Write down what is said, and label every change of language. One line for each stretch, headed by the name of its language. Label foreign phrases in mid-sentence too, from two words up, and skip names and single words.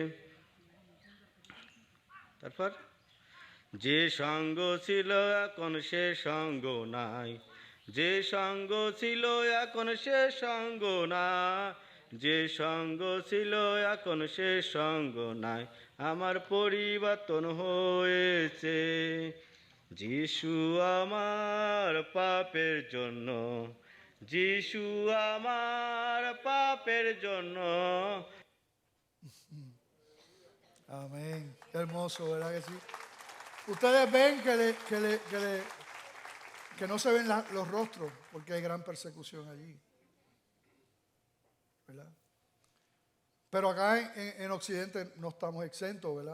Bangla: তারপর যে সঙ্গ ছিল এখন সে সঙ্গ নাই যে সঙ্গ ছিল এখন সে সঙ্গ নাই যে সঙ্গ ছিল এখন সে সঙ্গ নাই আমার পরিবর্তন হয়েছে যিশু আমার পাপের জন্য যিশু আমার পাপের জন্য
Spanish: Amén. Qué hermoso, ¿verdad que sí? Ustedes ven que no se ven los rostros porque hay gran persecución allí, ¿verdad? Pero acá en Occidente no estamos exentos, ¿verdad?